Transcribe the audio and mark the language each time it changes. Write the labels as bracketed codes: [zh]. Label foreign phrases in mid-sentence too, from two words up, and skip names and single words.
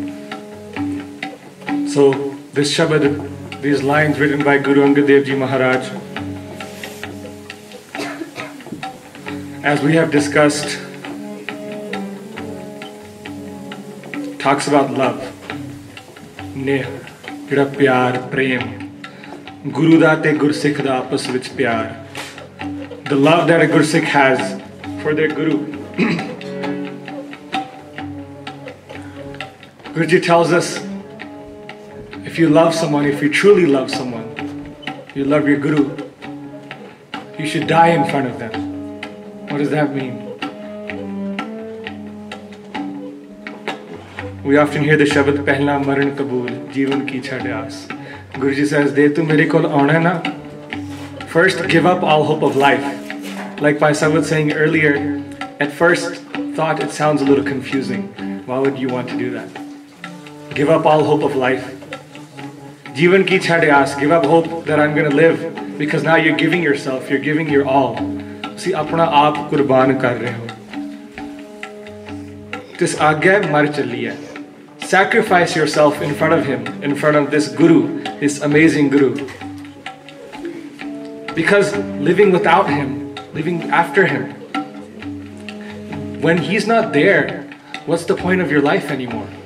[en] So this Shabad, these lines written by Guru Angad Dev Ji Maharaj, as we have discussed, talks about love, [pa] ਨੇਹ, ਜਿਹੜਾ ਪਿਆਰ, ਪ੍ਰੇਮ, ਗੁਰੂ ਦਾ ਤੇ ਗੁਰਸਿੱਖ ਦਾ ਆਪਸ ਵਿੱਚ ਪਿਆਰ. [en] The love that a Gursikh has for their Guru. Guruji tells us, if you love someone, if you truly love someone, you love your Guru, you should die in front of them. What does that mean? We often hear the Shabad, [pa] ਪਹਿਲਾ ਮਰਣੁ ਕਬੂਲਿ, ਜੀਵਣ ਕੀ ਛਡਿ ਆਸ. [en] Guruji says, [pa] ਦੇ ਤੂ ਮੇਰੇ ਕੋਲ ਆਉਣਾ ਨਾ. [en] First, give up all hope of life. Like Bhai was saying earlier, at first thought it sounds a little confusing. Why would you want to do that? Give up all hope of life. [pa] ਜੀਵਣ ਕੀ ਛਡਿ ਆਸ. [en] Give up hope that I'm going to live, because now you're giving yourself, you're giving your all. See, [hi] अपना आप क़ुर्बान कर रहे हो. [pa] ਤਿਸੁ ਆਗੈ ਮਰਿ ਚਲੀਐ. [en] Sacrifice yourself in front of him, in front of this Guru, this amazing Guru. Because living without him, living after him, when he's not there, what's the point of your life anymore?